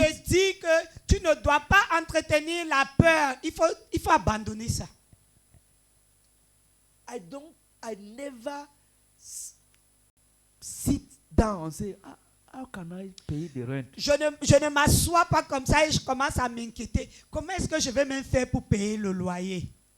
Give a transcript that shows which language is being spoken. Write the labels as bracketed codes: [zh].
[fr] veut dire que tu ne dois pas entretenir la peur. Il faut abandonner ça. [en] I never sit down and say, how can I pay the rent? [fr] Je ne m'assois pas comme ça et je commence à m'inquiéter. Comment est-ce que je vais même faire pour payer le loyer?